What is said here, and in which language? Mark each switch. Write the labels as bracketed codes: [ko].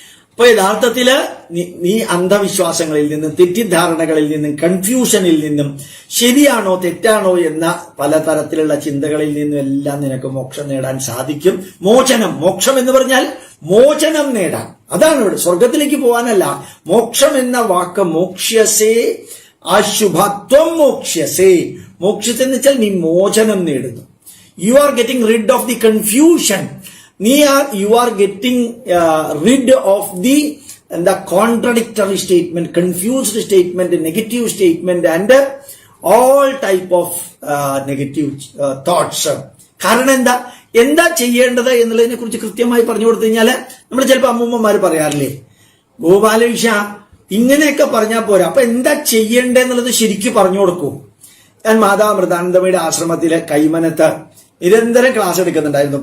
[ml] അപ്പൊ യഥാർത്ഥത്തില് നീ അന്ധവിശ്വാസങ്ങളിൽ നിന്നും, തെറ്റിദ്ധാരണകളിൽ നിന്നും, കൺഫ്യൂഷനിൽ നിന്നും, ശരിയാണോ തെറ്റാണോ എന്ന പലതരത്തിലുള്ള ചിന്തകളിൽ നിന്നും എല്ലാം നിനക്ക് മോക്ഷം നേടാൻ സാധിക്കും. മോചനം, മോക്ഷം എന്ന് പറഞ്ഞാൽ മോചനം നേടാൻ, അതാണ് ഇവിടെ. സ്വർഗത്തിലേക്ക് പോകാനല്ല. മോക്ഷം എന്ന വാക്ക് മോക്ഷ്യസേ അശുഭത്വം മോക്ഷ്യസേ. മോക്ഷ്യത്തെന്ന് വെച്ചാൽ നീ മോചനം നേടുന്നു. [en] You are getting rid of the confusion. You are getting rid of the contradictory statement, confused statement, negative statement and all type of negative thoughts. [ml] കാരണം എന്താ ചെയ്യേണ്ടത് എന്നുള്ളതിനെ കുറിച്ച് കൃത്യമായി പറഞ്ഞു കൊടുത്തു കഴിഞ്ഞാല് നമ്മൾ ചിലപ്പോൾ അമ്മൂമ്മമാര് പറയാറില്ലേ, ഗോപാലകൃഷ്ണ ഇങ്ങനെയൊക്കെ പറഞ്ഞാൽ പോരാ, അപ്പൊ എന്താ ചെയ്യേണ്ടതെന്നുള്ളത് ശരിക്കും പറഞ്ഞു കൊടുക്കൂ. ഞാൻ മാതാമൃതാനന്ദമയുടെ ആശ്രമത്തിലെ കൈമനത്ത് നിരന്തരം ക്ലാസ് എടുക്കുന്നുണ്ടായിരുന്നു.